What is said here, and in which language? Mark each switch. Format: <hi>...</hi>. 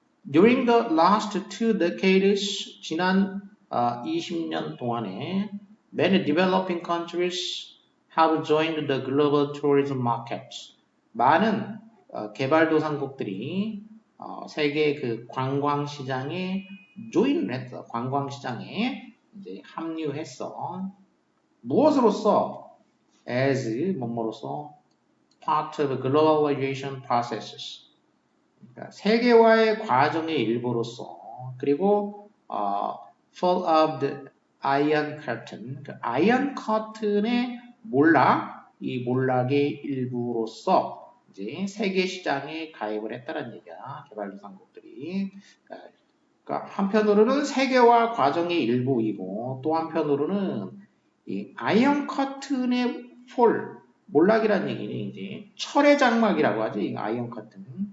<en>During the last 2 decades,</en> <ko>지난 20년 동안에</ko> <en>many developing countries have joined the global tourism market.</en> <ko>많은 개발도상국들이 세계 그 관광 시장에 join을 했어. 관광 시장에 이제 합류했어. 무엇으로써?</ko> <en>as</en> <ko>뭐뭐로써</ko> <en>part of globalization processes.</en> <ko>그러니까 세계화의 과정의 일부로서. 그리고</ko> <en>fall of the iron curtain.</en> <ko>그 iron curtain의 몰락, 이 몰락의 일부로서 이제 세계 시장에 가입을 했다는 얘기야. 개발도상국들이. 그러니까 한편으로는 세계화 과정의 일부이고 또 한편으로는 이 아이언 커튼의 폴, 몰락이라는 얘기는 이제 철의 장막이라고 하지. 이 아이언 커튼.</ko>